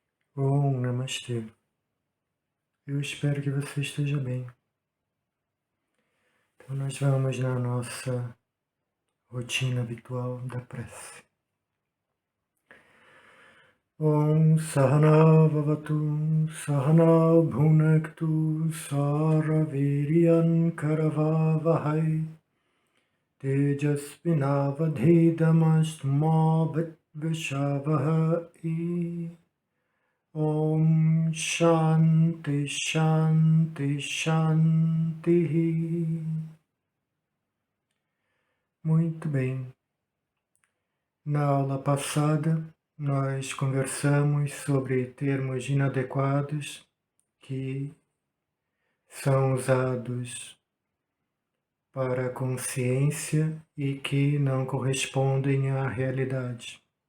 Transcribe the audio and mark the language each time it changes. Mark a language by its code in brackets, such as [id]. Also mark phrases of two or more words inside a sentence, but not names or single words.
[pt] Bom, namastê. Eu espero que você esteja bem. Então, nós vamos na nossa rotina habitual da prece. [sa] ॐ सहना ववतु सहनौ भुनक्तु सहवीर्यं करवावहै तेजस्विनावधीतमस्तुमा विद्विषावहै. ॐ शान्तिः शान्तिः शान्तिः. [pt] Muito bem. Na aula passada, nós conversamos sobre termos inadequados que são usados para a consciência e que não correspondem à realidade.